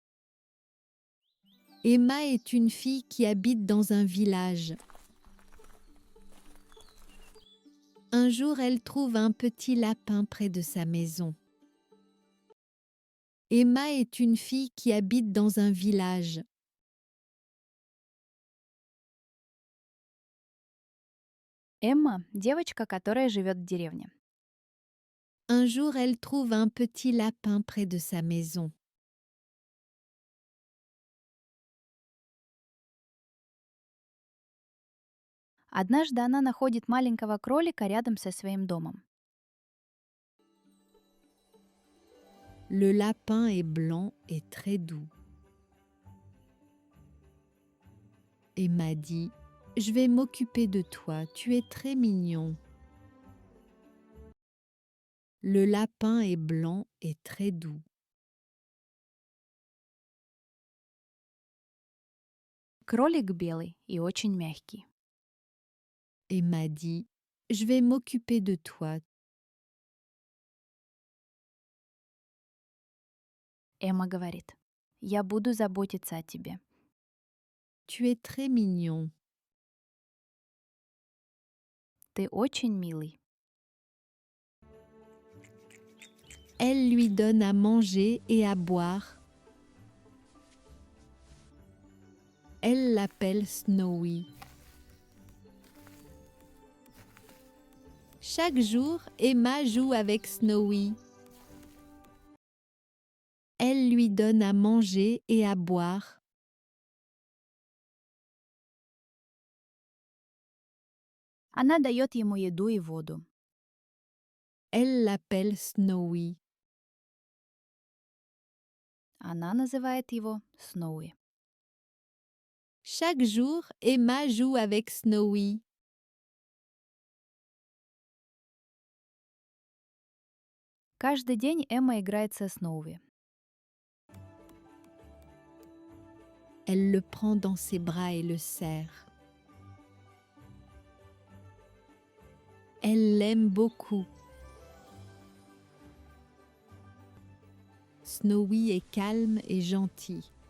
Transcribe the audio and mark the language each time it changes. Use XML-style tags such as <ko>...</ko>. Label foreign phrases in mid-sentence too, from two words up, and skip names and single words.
<fr>Emma est une fille qui habite dans un village. Un jour, elle trouve un petit lapin près de sa maison. Emma est une fille qui habite dans un village.</fr> <ru>Эмма – девочка, которая живет в деревне.</ru> <fr>Un jour, elle trouve un petit lapin près de sa maison.</fr> <ru>Однажды она находит маленького кролика рядом со своим домом.</ru> <fr>Le lapin est blanc et très doux. Emma dit « Je vais m'occuper de toi, tu es très mignon. » Le lapin est blanc et très doux.</fr> <ru>Кролик белый и очень мягкий.</ru> <fr>Emma dit « Je vais m'occuper de toi,</fr> <ru>Эмма говорит: «Я буду заботиться о тебе.</ru> <fr>tu es très mignon. »</fr> <ru>Ты очень милый».</ru> <fr>Elle lui donne à manger et à boire. Elle l'appelle Snowy. Chaque jour, Emma joue avec Snowy. Elle lui donne à manger et à boire.</fr> <ru>Она дает ему еду и воду.</ru> <fr>Elle l'appelle Snowy.</fr> <ru>Она называет его Сноуи.</ru> <fr>Chaque jour, Emma joue avec Snowy.</fr> <ru>Каждый день Эмма играет со Сноуи.</ru> <fr>Elle le prend dans ses bras et le serre. Elle l'aime beaucoup. Snowy est calme et gentil.</fr>